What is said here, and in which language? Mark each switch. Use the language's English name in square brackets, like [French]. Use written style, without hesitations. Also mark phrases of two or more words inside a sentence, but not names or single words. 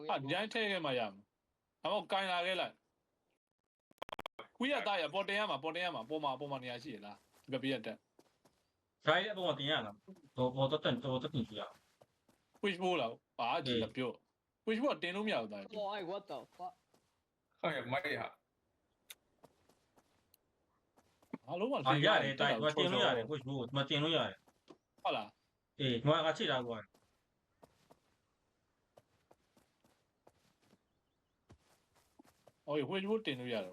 [Burmese] ဒီတိုင်းထည့်ခဲ့မှရမယ်အမောကိုင်လာခဲ့လိုက်ခွေးရသားရပေါ်တင်ရမှာပေါ်မှာနေရာရှိရလားဒီဘက်ပြတ်တက် ဒါရဲ့အပေါ်တင်ရလားတော့တင်ကြည့်ရ ဝေးဖိုးလားပါဒီကပြောဝေးဖိုးတင်လို့မရဘူးတိုက် ဟော [English] what the fuck [Burmese] ဟဲ့မိုက်ရဟာ အားလုံးက 啊，ရတယ်တိုက်မတင်လို့ရတယ်ကိုချိုးမတင်လို့ရတယ် ဟုတ်လား အေးငါကချိတ်တာကွာ ဟိုဝေးဖိုးတင်လို့ရတယ်